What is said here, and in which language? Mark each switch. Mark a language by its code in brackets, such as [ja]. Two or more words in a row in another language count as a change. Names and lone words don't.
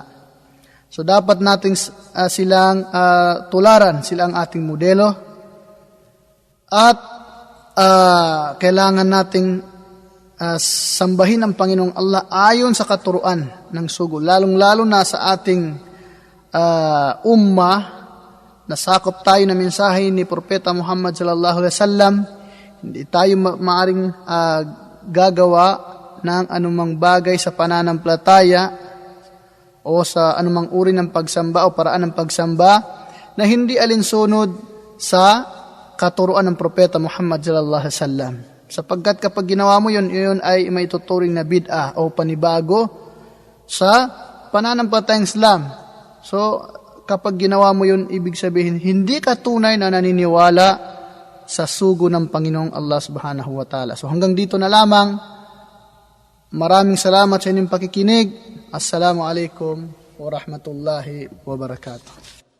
[tl] So dapat nating silang tularan, sila ang ating modelo at kailangan nating sambahin ang Panginoong Allah ayon sa katuruan ng sugo, lalong-lalo na sa ating ummah, nasakop tayo na mensahe ni Propeta Muhammad [ar] صلى الله عليه وسلم. [tl] Hindi tayo maaring gagawa ng anumang bagay sa pananampalataya o sa anumang uri ng pagsamba o paraan ng pagsamba na hindi alinsunod sa katuruan ng Propeta Muhammad [ar] صلى الله عليه وسلم. [tl] Sapagkat kapag ginawa mo yun ay may tuturing na bid'ah o panibago sa pananampalatayang Islam. So, kapag ginawa mo yun, ibig sabihin, hindi ka tunay na naniniwala sa sugo ng Panginoong Allah [ar] سبحانه وتعالى. [tl] So, hanggang dito na lamang. Maraming salamat sa inyong pakikinig. [ar] السلام عليكم ورحمة الله وبركاته.